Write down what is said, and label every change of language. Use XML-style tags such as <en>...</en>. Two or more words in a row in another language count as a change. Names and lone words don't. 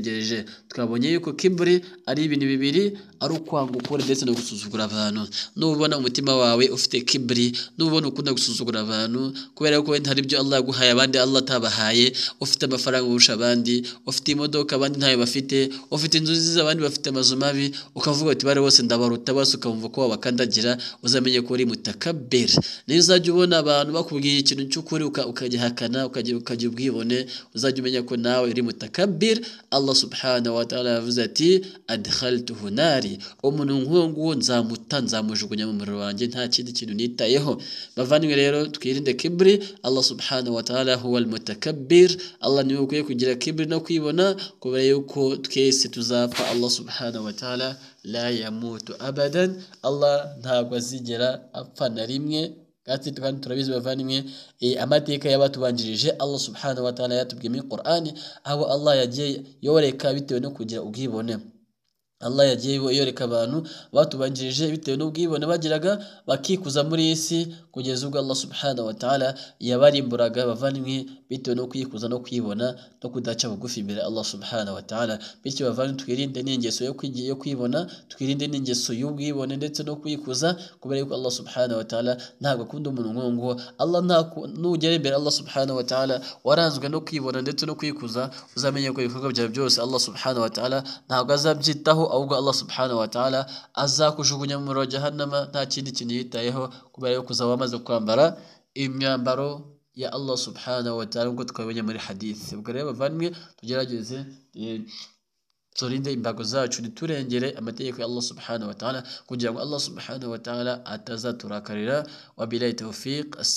<rw>Twabonye yuko kibri kibri ari ibintu bibiri, ari ukwanga ukuri ndetse no gusuzugura abantu. Nubona umutima wawe ufite kibri, nubona ukunda gusuzugura abantu kubera ko wenda hari ibyo Allah yaguhaye abandi Allah atabahaye, ufite amafaranga urusha abandi, ufite imodoka abandi ntayo bafite, ufite inzu nziza abandi bafite amazu mabi, ukavuga ati bare bose ndabaruta, bose ukamva ko wabakandagira, uzamenye ko uri mutakabbir. Niyo uzajya ubona abantu bakubwiye ikintu cy'ukuri ukagihakana, ukajya ubwibone, uzajya umenya ko nawe uri mutakabbir.</rw> <ar>الله سبحانه وتعالى</ar> <rw>yavuze ati</rw> <ar>أدخلته ناري,</ar> <rw>umuntu nk'uwo nzamujugunya mu muriro wanjye nta kindi kintu nitayeho. Bavandimwe rero twirinde kibri.</rw> <ar>الله سبحانه وتعالى هو المتكبر.</ar> <rw>Allah niwe ukwiye kugira kibri no kwibona, kubera yuko twese tuzapfa.</rw> <ar>الله سبحانه وتعالى لا يموت أبدا,</ar> <rw>Allah ntabwo azigera apfa na rimwe. Kandi turabizi bavandimwe amateka y'abatubanjirije</rw> <ar>الله سبحانه وتعالى</ar> <rw>yatubwiye muri Qur'an, aho Allah yagiye yoreka bitewe no kugira ubwibone. Allah yagiye yoreka abantu batubanjirije bitewe n'ubwibone bagiraga, bakikuza muri isi, kugeza ubwo</rw> <ar>الله سبحانه وتعالى</ar> <rw>yabarimburaga bavandimwe bitewe no kwikuza no kwibona no kudaca bugufi imbere</rw> <ar>الله سبحانه وتعالى.</ar> <rw>Bityo bavandimwe twirinde n'ingeso yo kwibona, twirinde n'ingeso y'ubwibone ndetse no kwikuza, kubera yuko</rw> <ar>الله سبحانه وتعالى</ar> <rw>ntabwo akunda umuntu nk'uwo. Allah nugera imbere</rw> <ar>الله سبحانه وتعالى</ar> <rw>waranzwe no kwibona ndetse no kwikuza, uzamenye ko ibikorwa byawe byose</rw> <ar>الله سبحانه وتعالى</ar> <rw>ntabwo azabyitaho, ahubwo</rw> <ar>الله سبحانه وتعالى</ar> <rw>azakujugunya mu muriro wa jahannama nta kindi kintu yitayeho, kubera yuko uzaba wamaze kwambara imyambaro ya</rw> <ar>الله سبحانه وتعالى,</ar> <rw>nk'uko twabonye muri hadith. Ubwo rero bavandimwe tugerageze turinde imbago zacu, niturengere amategeko ya</rw> <ar>الله سبحانه وتعالى,</ar> <rw>kugira ngo</rw> <ar>الله سبحانه وتعالى</ar> <rw>atazaturakarira.</rw> <ar>وبالله التوفيق.</ar>